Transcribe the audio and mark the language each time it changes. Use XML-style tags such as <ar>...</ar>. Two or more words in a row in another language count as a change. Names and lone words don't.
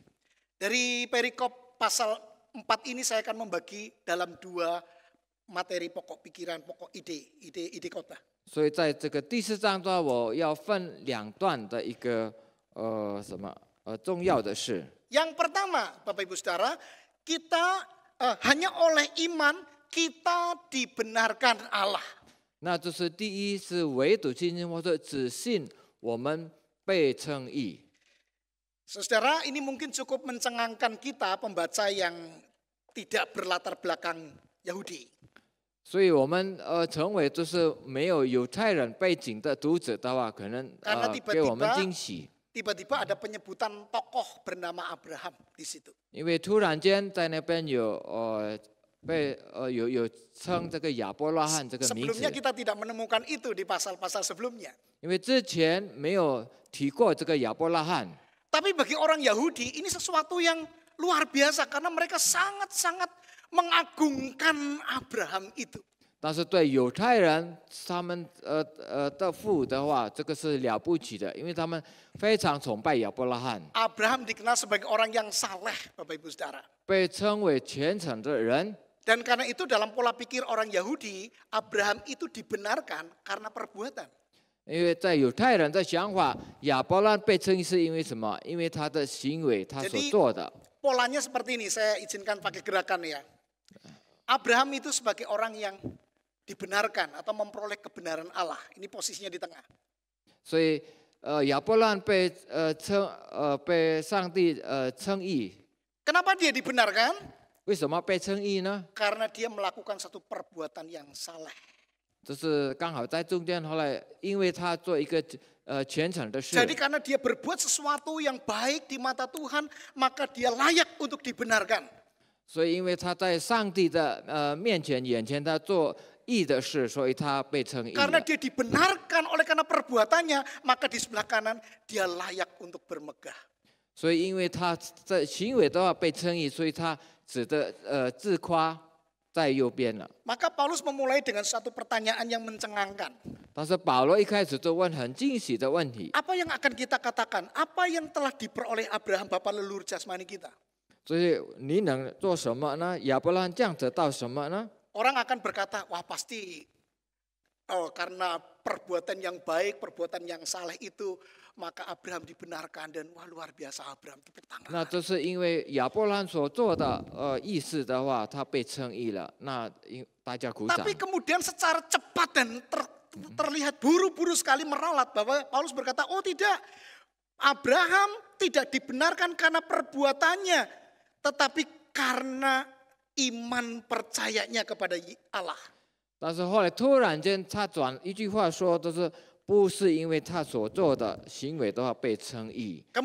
<id>Dari perikop pasal 4 ini saya akan membagi dalam 2 materi pokok pikiran, pokok ide khotbah.</id> <zh>所以在这个第4章的话，我要分2段的一个重要的事。</zh> <id>Yang pertama, Bapak Ibu Saudara, kita hanya oleh iman kita dibenarkan Allah.</id> <zh>那就是第一是唯独信心，或者只信我们被称义。</zh> <id>Saudara, ini mungkin cukup mencengangkan kita pembaca yang tidak berlatar belakang Yahudi.</id> <zh>所以我们成为就是没有犹太人背景的读者的话，可能给我们惊喜。</zh> <id>Tiba-tiba ada penyebutan tokoh bernama Abraham di situ.</id> <zh>因为突然间在那边有称这个亚伯拉罕这个名字。</zh> <id>Sebelumnya kita tidak menemukan itu di pasal-pasal sebelumnya.</id> <zh>因为之前没有提过这个亚伯拉罕。</zh> <id>Tapi bagi orang Yahudi ini sesuatu yang luar biasa karena mereka sangat-sangat mengagungkan Abraham itu.</id> <zh>但是对犹太人他们的父的话，这个是了不起的，因为他们非常崇拜亚伯拉罕。</zh> <id>Abraham dikenal sebagai orang yang saleh, Bapak Ibu Saudara.</id> <zh>被称为虔诚的人。</zh> <id>Dan karena itu dalam pola pikir orang Yahudi, Abraham itu dibenarkan karena perbuatan.</id> <zh>因为在犹太人的想法，亚伯拉罕被称义是因为什么？因为他的行为，他所做的。</zh> <id>Polanya seperti ini, saya izinkan pakai gerakan ya. Abraham itu sebagai orang yang dibenarkan atau memperoleh kebenaran Allah. Ini posisinya di tengah.</id> <zh>所以亚伯拉罕被上帝称义。</zh> <id>Kenapa dia dibenarkan?</id> <zh>为什么被称义呢？</zh> <id>Karena dia melakukan satu perbuatan yang salah.</id> <zh>就是刚好在中间，后来因为他做一个虔诚的事。</zh> <id>Jadi karena dia berbuat sesuatu yang baik di mata Tuhan, maka dia layak untuk dibenarkan.</id> <zh>所以因为他在上帝的面前、眼前，他做义的事，所以他被称义了。</zh> <id>Karena dia dibenarkan oleh karena perbuatannya, maka di sebelah kanan dia layak untuk bermegah.</id> <zh>所以因为他的行为的话被称义，所以他指的自夸在右边了。</zh> <id>Maka Paulus memulai dengan satu pertanyaan yang mencengangkan.</id> <zh>但是保罗一开始就问很惊喜的问题。</zh> <id>Apa yang akan kita katakan? Apa yang telah diperoleh Abraham, bapa leluhur jasmani kita?</id> <zh>所以你能做什么呢？亚伯拉罕这样得到什么呢？</zh> <id>Orang akan berkata, wah pasti karena perbuatan yang baik, perbuatan yang saleh itu, maka Abraham dibenarkan dan wah luar biasa Abraham, tepuk tangan.</id> <zh>那这是因为亚伯拉罕所做的义事的话，他被称义了。那大家鼓掌。</zh> <id>Tapi kemudian secara cepat dan terlihat buru-buru sekali meralat bahwa Paulus berkata, oh tidak, Abraham tidak dibenarkan karena perbuatannya, tetapi karena iman percayanya kepada Allah.</id> <zh>但是后来突然间他转一句话说，就是不是因为他所做的行为的话被称义，那</zh>